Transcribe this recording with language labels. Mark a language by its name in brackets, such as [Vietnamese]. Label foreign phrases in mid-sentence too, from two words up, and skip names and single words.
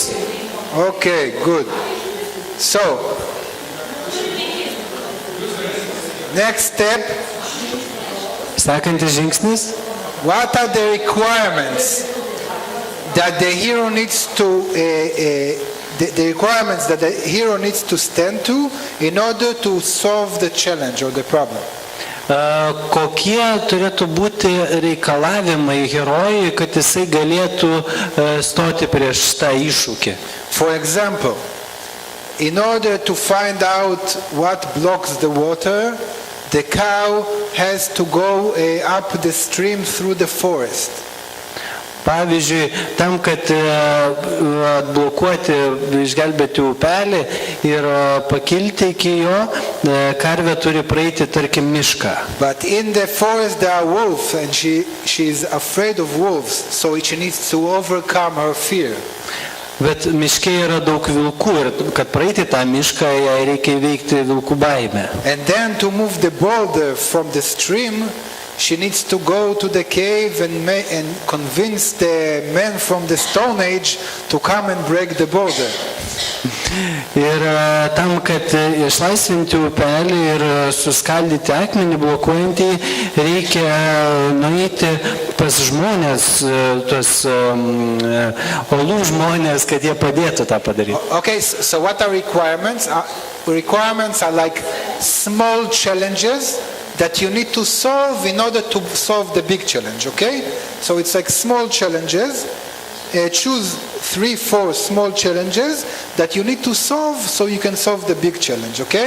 [English] Okay, good. So, next step. [Lithuanian] Sekantis žingsnis. [English] What are the requirements that the hero needs to the requirements that the hero needs to stand to in order to solve the challenge or the problem? [Lithuanian] Kokie turėtų būti reikalavimai herojui, kad jisai galėtų stoti prieš tą iššūkį? [English] For example, in order to find out what blocks the water, the cow has to go up the stream through the forest. [Lithuanian] Pavyzdžiui, tam, kad atblokuoti, išgelbėti upelį ir pakilti iki jo, karvė turi praeiti, tarkim, mišką. [English] But in the forest there are wolves and she is afraid of wolves, so she needs to overcome her fear. [Lithuanian] Bet miške yra daug vilkų ir kad praeiti tą mišką, jai reikia įveikti vilkų baimę. [English] And then to move the boulder from the stream, she needs to go to the cave and convince the men from the Stone Age to come and break the boulder. [Lithuanian] Ir tam, kad išlaisvinti upelį ir suskaldyti akmenį blokuojantį, reikia nueiti pas žmonės, tos olų žmonės, kad jie padėtų tą padaryti. [English] Okay, so what are requirements? Requirements are like small challenges that you need to solve in order to solve the big challenge, okay? So it's like small challenges choose 3-4 small challenges that you need to solve so you can solve the big challenge, okay?